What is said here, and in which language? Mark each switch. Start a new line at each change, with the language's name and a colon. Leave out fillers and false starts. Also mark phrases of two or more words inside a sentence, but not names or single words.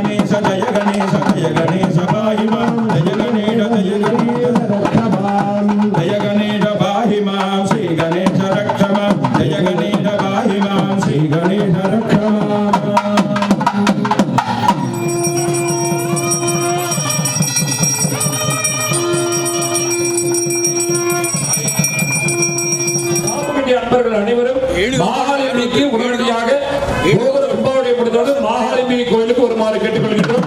Sanskrit: गणेश जय गणेश पाहि मां जय गणेश जय गणेश पाहि मां श्री गणेश रक्ष मां जय गणेश पाहि मां श्री गणेश रक्ष मां
Tamil: அன்பர்கள் அனைவரும் மாகாளிக்கு உடனடியாக கும்பாவளியை முடிந்தது மாகாளிமி கோயிலுக்கு வருமாறு கேட்டுக்கொள்கின்றோம்.